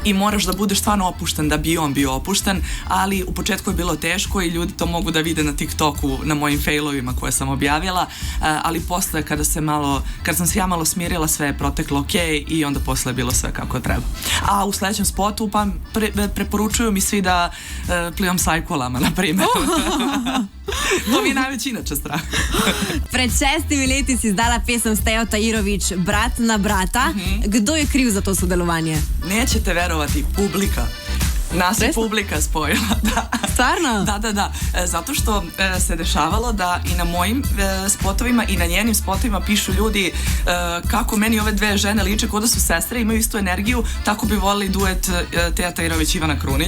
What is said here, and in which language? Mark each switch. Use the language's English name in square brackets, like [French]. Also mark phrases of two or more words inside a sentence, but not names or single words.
[Serbian] i moraš da budeš stvarno opušten da bi on bio opušten, ali u početku je bilo teško i ljudi to mogu da vide na TikToku, na mojim failovima koje sam objavila, ali posle kada sam se ja malo smirila, sve je proteklo ok i onda posle je bilo sve kako treba. A u sledećem spotu pa preporučuju mi svi da plivam sajkolama, na primjer. To mi je najveći inače strah. [Slovenian] Pred 6 leti si izdala pesem Stejo Tajirović Brat na brata. Kdo je kriv za to sodelovanje? [Serbian] Nećete verovati, publika. Nas je publika spojila, da. Stvarno? Da. Zato što se dešavalo da i na mojim spotovima i na njenim spotovima pišu ljudi kako meni ove dve žene liče kao da su sestre, imaju istu energiju, tako bi volili duet Teja Tajirović, Ivana Krunić.